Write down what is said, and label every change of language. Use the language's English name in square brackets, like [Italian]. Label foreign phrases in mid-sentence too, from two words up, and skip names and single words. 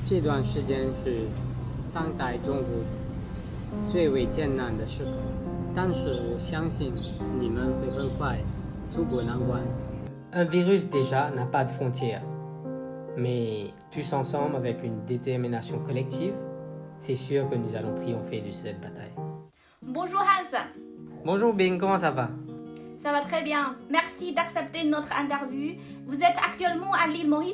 [Chinese] 这段时间是当代中国最为艰难的时刻，但是我相信你们会很快渡过难关。 [French] Un virus déjà n'a pas de frontières, mais tous ensemble avec une détermination collective, c'est sûr que nous allons triompher de cette bataille. Bonjour Hans. Bonjour Bing, comment ça va? Ça va très bien. Merci d'accepter notre interview. Vous êtes actuellement à l'île Maurice?